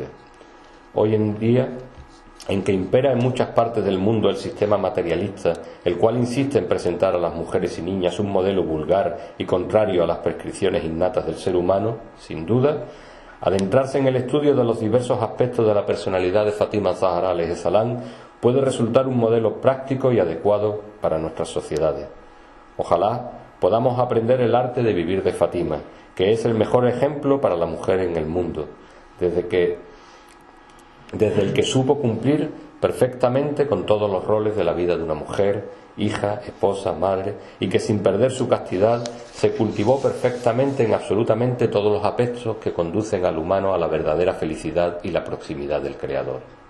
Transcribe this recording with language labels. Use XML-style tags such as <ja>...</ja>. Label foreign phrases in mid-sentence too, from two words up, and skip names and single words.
<es>Hoy en día, en que impera en muchas partes del mundo el sistema materialista, el cual insiste en presentar a las mujeres y niñas un modelo vulgar y contrario a las prescripciones innatas del ser humano, sin duda, adentrarse en el estudio de los diversos aspectos de la personalidad de Fátima az-Zahra</es> <ar>عليه سلام</ar> <es>puede resultar un modelo práctico y adecuado para nuestras sociedades. Ojalá podamos aprender el arte de vivir de Fátima, que es el mejor ejemplo para la mujer en el mundo, desde el que supo cumplir perfectamente con todos los roles de la vida de una mujer, hija, esposa, madre, y que sin perder su castidad se cultivó perfectamente en absolutamente todos los aspectos que conducen al humano a la verdadera felicidad y la proximidad del Creador.</es>